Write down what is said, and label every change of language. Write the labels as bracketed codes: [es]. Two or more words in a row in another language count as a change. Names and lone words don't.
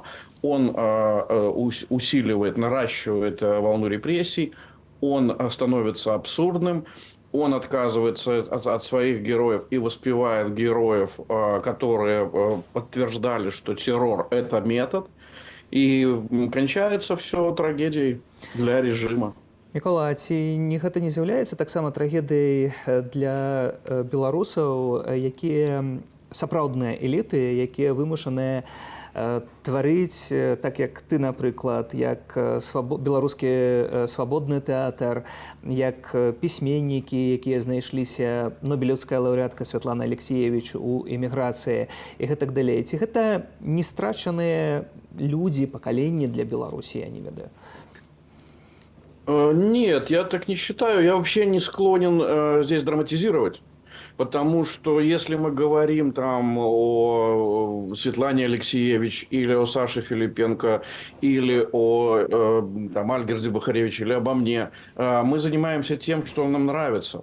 [ru] Он усиливает, наращивает волну репрессий, он становится абсурдным, он отказывается от своих героев и воспевает героев, которые подтверждали, что террор – это метод. И кончается все трагедией для режима. [be] Мікола, ці гэта не з'яўляецца таксама трагедыяй для беларусаў, якія сапраўдныя эліты, якія вымушаныя тварыць, так як ты, напрыклад, як беларускі свабодны тэатр, як пісьменнікі, якія знайшліся, нобелеўская лаўрэатка Святлана Алексеевич у эміграцыі і гэтак далей. Ці гэта не страчаныя людзі, пакаленні для Беларусі, я не ведаю? [ru] Нет, я так не считаю. Я вообще не склонен здесь драматизировать. Потому что если мы говорим там о Светлане Алексеевич или о Саше Филипенко или о там, Альгерде Бахаревиче или обо мне, мы занимаемся тем, что нам нравится.